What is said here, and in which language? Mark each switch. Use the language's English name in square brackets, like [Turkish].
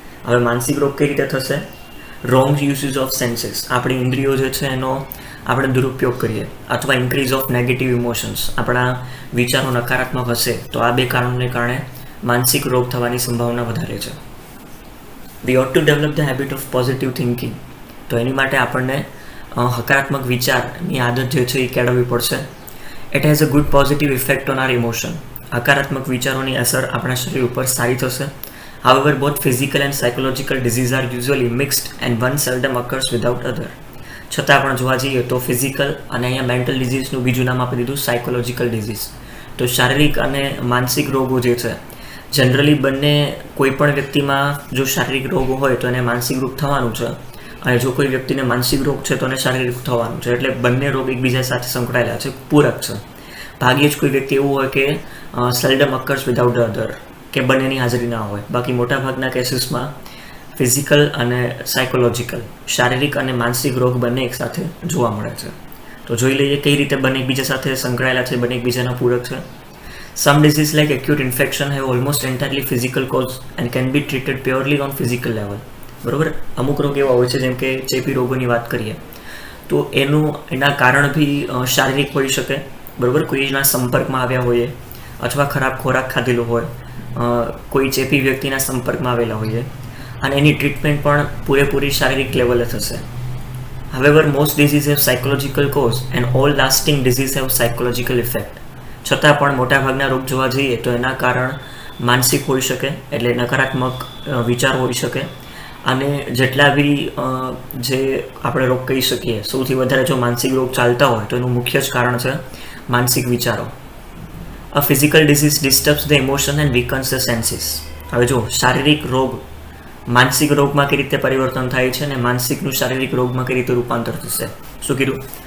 [Gujarati] હવે માનસિક રોગ કઈ રીતે થશે? [English] wrong use of senses, [Gujarati] આપણી ઇન્દ્રિયો જે છે એનો આપણે દુરુપયોગ કરીએ, અથવા [English] increase of negative emotions, [Gujarati] આપણા વિચારો નકારાત્મક હશે, તો આ બે કારણોને કારણે માનસિક રોગ થવાની સંભાવના વધારે છે. [English] We ought to develop the habit of positive thinking. [Gujarati] તો એની માટે આપણને હકારાત્મક વિચારની આદત જે છે એ કેળવવી પડશે. [English] It has a good positive effect on our emotion. [Gujarati] હકારાત્મક વિચારોની અસર આપણા શરીર ઉપર સારી થશે. [English] However, both physical and psychological disease are usually mixed and one seldom occurs without other. [Gujarati] છતાં પણ જોવા જઈએ તો ફિઝિકલ અને અહીંયા મેન્ટલ ડિઝીઝનું બીજું નામ આપી દીધું સાયકોલોજીકલ ડિઝીઝ. તો શારીરિક અને માનસિક રોગો જે છે, જનરલી બંને કોઈ પણ વ્યક્તિમાં જો શારીરિક રોગ હોય તો એને માનસિક રોગ થવાનું છે, અને જો કોઈ વ્યક્તિને માનસિક રોગ છે તો એને શારીરિક થવાનું છે. એટલે બંને રોગ એકબીજા સાથે સંકળાયેલા છે, પૂરક છે. ભાગ્યે જ કોઈ વ્યક્તિ એવું હોય કે [English] seldom occurs without the other, [Gujarati] કે બંનેની હાજરી ના હોય. બાકી મોટાભાગના કેસીસમાં ફિઝિકલ અને સાયકોલોજીકલ, શારીરિક અને માનસિક રોગ બંને એકસાથે જોવા મળે છે. તો જોઈ લઈએ કઈ રીતે બંને એકબીજા સાથે સંકળાયેલા છે, બંને એકબીજાના પૂરક છે. [English] Some disease like acute infection have almost entirely physical cause and can be treated purely on physical level. બરાબર? [Gujarati] અમુક રોગ એવા હોય છે, જેમ કે ચેપી રોગોની વાત કરીએ તો એના કારણ બી શારીરિક હોઈ શકે. બરાબર? કોઈના સંપર્કમાં આવ્યા હોઈએ, અથવા ખરાબ ખોરાક ખાધેલો હોય, કોઈ ચેપી વ્યક્તિના સંપર્કમાં આવેલા હોઈએ, અને એની ટ્રીટમેન્ટ પણ પૂરેપૂરી શારીરિક લેવલે થશે. [English] However, most diseases have psychological cause and all lasting diseases have psychological effect. [Gujarati] છતાં પણ મોટાભાગના રોગ જોવા જઈએ તો એના કારણ માનસિક હોઈ શકે, એટલે નકારાત્મક વિચાર હોઈ શકે. અને જેટલા બી જે આપણે રોગ કહી શકીએ, સૌથી વધારે જો માનસિક રોગ ચાલતા હોય તો એનું મુખ્ય જ કારણ છે માનસિક વિચારો. [English] A physical disease disturbs the emotion and weakens the senses. [Gujarati] હવે જો શારીરિક રોગ માનસિક રોગમાં કઈ રીતે પરિવર્તન થાય છે અને માનસિકનું શારીરિક રોગમાં કઈ રીતે રૂપાંતર થશે. શું કીધું?